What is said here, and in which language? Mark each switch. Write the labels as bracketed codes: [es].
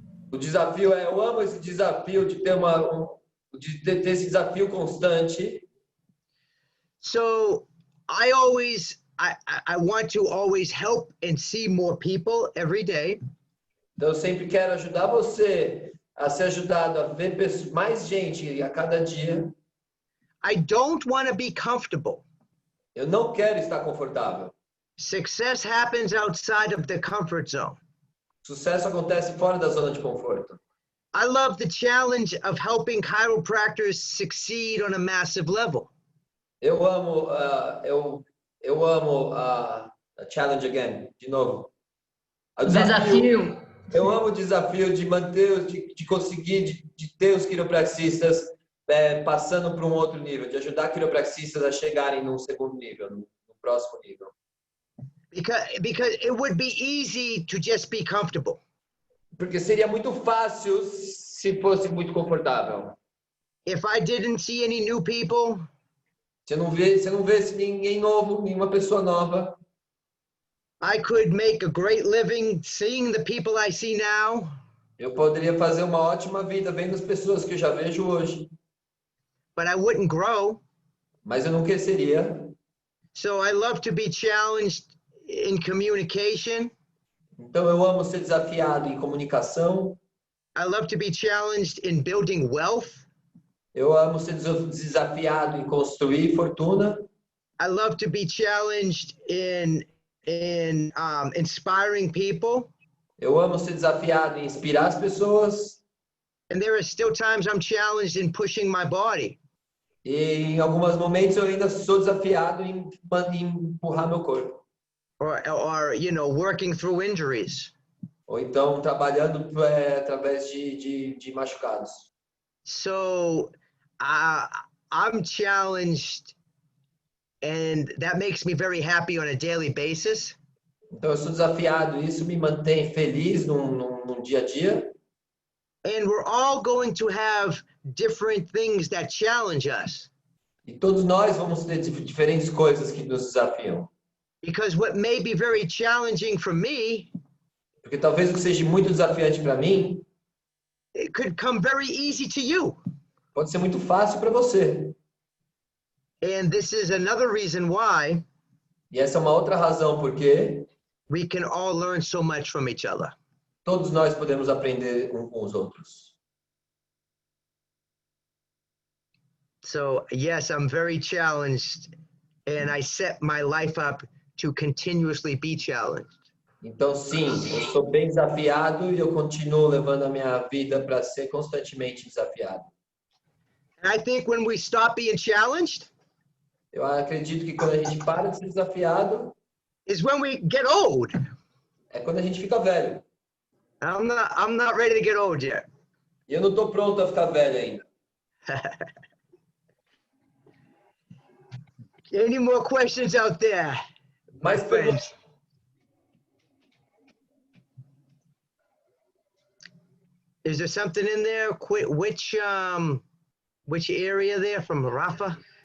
[pt] o desafio, eu amo esse desafio de ter de ter esse desafio constante. [en] So I want to always help and see more people every day. [pt] Então eu sempre quero ajudar você a ser ajudado a ver mais gente a cada dia. [en] I don't want to be comfortable. [pt] Eu não quero estar confortável. [en] Success happens outside of the comfort zone. [pt] Sucesso acontece fora da zona de conforto. [en] I love the challenge of helping chiropractors succeed on a massive level. [pt] Eu amo a [en] challenge again, [pt] de novo. O Desafio. Eu amo o desafio de manter, de conseguir, de ter os quiropraxistas passando para um outro nível, de ajudar quiropraxistas a chegarem num segundo nível, no próximo nível. [en] Because it would be easy to just be comfortable. [pt] Porque seria muito fácil se fosse muito confortável. [en] If I didn't see any new people, [pt] Você não vê ninguém novo, nenhuma pessoa nova. [en] I could make a great living seeing the people I see now. [pt] Eu poderia fazer uma ótima vida vendo as pessoas que eu já vejo hoje. [en] But I wouldn't grow. [pt] Mas eu não cresceria. [en] So I love to be challenged in communication. [pt] Então eu amo ser desafiado em comunicação. [en] I love to be challenged in building wealth. [pt] Eu amo ser desafiado em construir fortuna. [en] I love to be challenged in inspiring people. [pt] Eu amo ser desafiado em inspirar as pessoas. [en] And there are still times I'm challenged in pushing my body. [pt] E em alguns momentos eu ainda sou desafiado em empurrar meu corpo. [en] Or you know, working through injuries. [pt] Ou então trabalhando através de machucados. [en] So I'm challenged, and that makes me very happy on a daily basis. [pt] Então eu sou desafiado, isso me mantém feliz num dia a dia. [en] And we're all going to have different things that challenge us. [pt] E todos nós vamos ter diferentes coisas que nos desafiam. [en] Because what may be very challenging for me, [pt] porque talvez o que seja muito desafiante para mim, [en] it could come very easy to you. [pt] Pode ser muito fácil para você. [en] And this is another reason why. [pt] E essa é uma outra razão porque [en] we can all learn so much from each other. [pt] Todos nós podemos aprender com os outros. [en] So, yes, I'm very challenged, and I set my life up to continuously be challenged. [pt] Então, sim, eu sou bem desafiado e eu continuo levando a minha vida para ser constantemente desafiado. [en] And I think when we stop being challenged, [pt] eu acredito que quando a gente para de ser desafiado, [en] is when we get old. [pt] É quando a gente fica velho. [en] I'm not ready to get old yet. [pt] E eu não estou pronto a ficar velho ainda. [en] Any more questions out there? [pt] Mais perguntas? [en] Is there something in there? Which area there from Rafa?